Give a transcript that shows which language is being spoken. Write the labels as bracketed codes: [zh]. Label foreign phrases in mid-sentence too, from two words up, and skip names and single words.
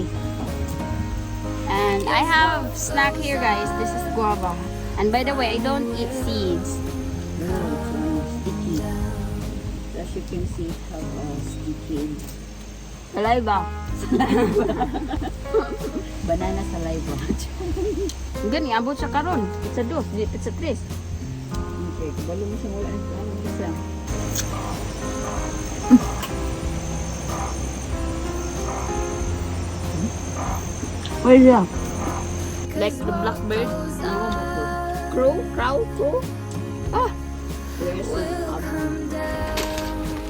[en] And I have snack here, guys. This is guava. And by the way, I don't eat seeds. No, it's sticky. As you can see, it have sticky Saliva. banana saliva. [ceb] Gani, abot sa karon. [en] It's a dos, it's a tres. [ceb] Okay, kabalo mo siya wala ang isa. [en] What is that? Like the blackbird? Crow? Crow? Crow? Ah! There's will come down.